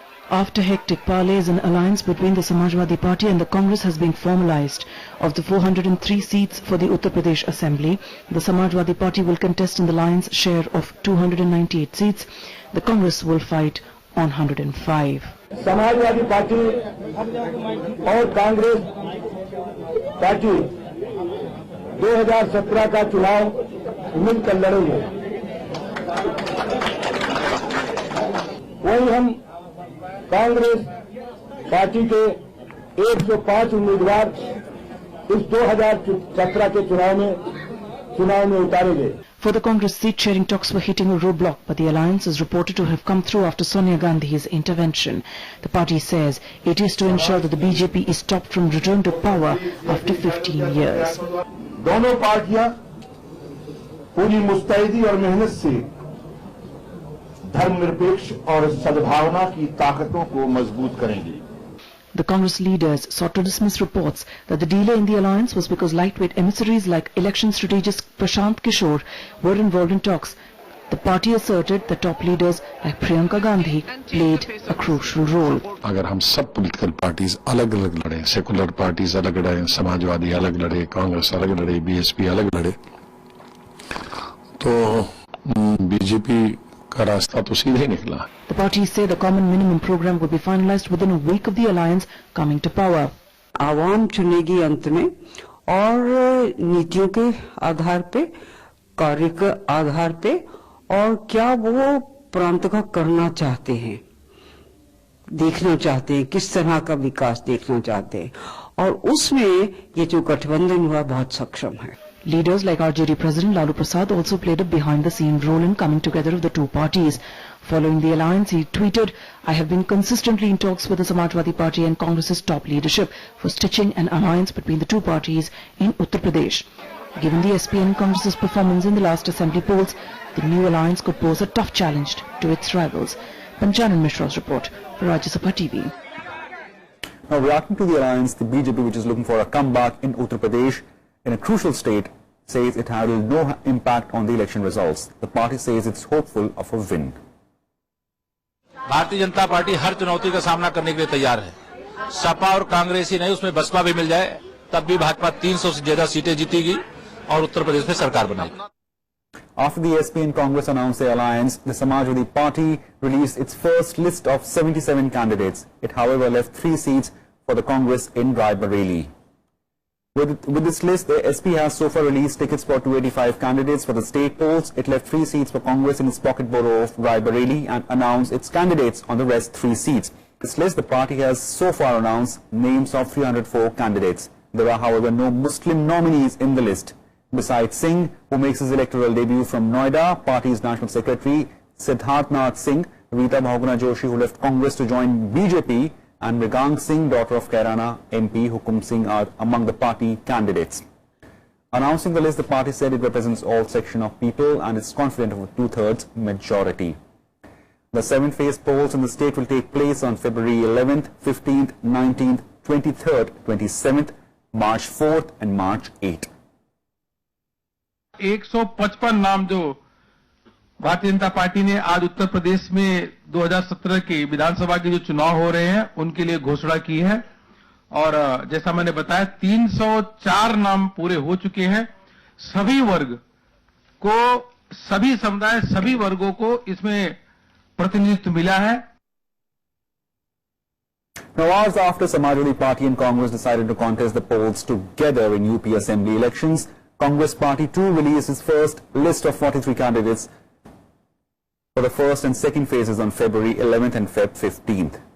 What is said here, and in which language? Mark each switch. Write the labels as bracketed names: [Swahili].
[English] After hectic parleys, an alliance between the Samajwadi Party and the Congress has been formalized. Of the 403 seats for the Uttar Pradesh Assembly, the Samajwadi Party will contest in the lion's share of 298 seats. The Congress will fight on 105. [Hindi] Samajwadi party और Congress party 2017 का चुनाव मिलकर लड़ेंगे। वही हम Congress party के 105 उम्मीदवार इस 2017 के चुनाव में उतारेंगे। [English] For the Congress, seat-sharing talks were hitting a roadblock, but the alliance is reported to have come through after Sonia Gandhi's intervention. The party says it is to ensure that the BJP is stopped from return to power after 15 years. [Hindi] दोनों पार्टियां पूरी मुस्तैदी और मेहनत से धर्मनिरपेक्ष और सद्भावना की ताकतों को मजबूत करेंगी। [English] The Congress leaders sought to dismiss reports that the delay in the alliance was because lightweight emissaries like election strategist Prashant Kishore were involved in talks. The party asserted that top leaders like Priyanka Gandhi played a crucial role. [Hindi] अगर हम सब political parties अलग-अलग लड़े, secular parties अलग लड़े, समाजवादी अलग लड़े, कांग्रेस अलग लड़े, बीएसपी अलग लड़े, तो बीजेपी का रास्ता तो सीधे निकला। [English] The parties say the common minimum program will be finalized within a week of the alliance coming to power. [Hindi] आवाम चुनेगी अंत में और नीतियों के आधार पे, कार्य के आधार पे और क्या वो प्रांत का करना चाहते हैं, देखना चाहते हैं, किस तरह का विकास देखना चाहते हैं और उसमें ये जो गठबंधन हुआ बहुत सक्षम है। [English] Leaders like RJD President Lalu Prasad also played a behind-the-scene role in coming together of the two parties. Following the alliance, he tweeted, "I have been consistently in talks with the Samajwadi Party and Congress's top leadership for stitching an alliance between the two parties in Uttar Pradesh." Given the SP and Congress's performance in the last assembly polls, the new alliance could pose a tough challenge to its rivals. Panchanan Mishra's report for Rajya Sabha TV. Now, reacting to the alliance, the BJP, which is looking for a comeback in Uttar Pradesh in a crucial state, says it had no impact on the election results. The party says it's hopeful of a win. [Hindi] Bharatiya Janata party हर चुनौती का सामना करने के लिए तैयार है। सपा और कांग्रेस ही नहीं, उसमें बसपा भी मिल जाए, तब भी भाजपा 300 से ज्यादा सीटें जीतेगी और उत्तर प्रदेश में सरकार बनाएगी। [English] After the SP and Congress announced their alliance, the Samajwadi Party released its first list of 77 candidates. It, however, left 3 seats for the Congress in Raebareli. With this list, the SP has so far released tickets for 285 candidates for the state polls. It left 3 seats for Congress in its pocket borough of Raebareli and announced its candidates on the rest 3 seats. This list, the party has so far announced names of 304 candidates. There are, however, no Muslim nominees in the list. Besides Singh, who makes his electoral debut from Noida, party's National Secretary Siddharth Nath Singh, Rita Bhaguna Joshi, who left Congress to join BJP, and Mrigang Singh, daughter of Kairana MP Hukum Singh, are among the party candidates. Announcing the list, the party said it represents all section of people and is confident of a 2/3 majority. The 7-phase polls in the state will take place on February 11th, 15th, 19th, 23rd, 27th, March 4th and March 8th. [Hindi] 155 नाम जो Bharatiya Janata party ने आज उत्तर प्रदेश में 2017 के विधानसभा के जो चुनाव हो रहे हैं उनके लिए घोषणा की है और जैसा मैंने बताया 304 नाम पूरे हो चुके हैं। सभी वर्ग को, सभी समुदाय, सभी वर्गों को इसमें प्रतिनिधित्व मिला है। [English] Now, hours after Samajwadi Party and Congress decided to contest the polls together in UP Assembly elections, Congress Party too released its first list of 43 candidates for the first and second phases on February 11th and Feb 15th.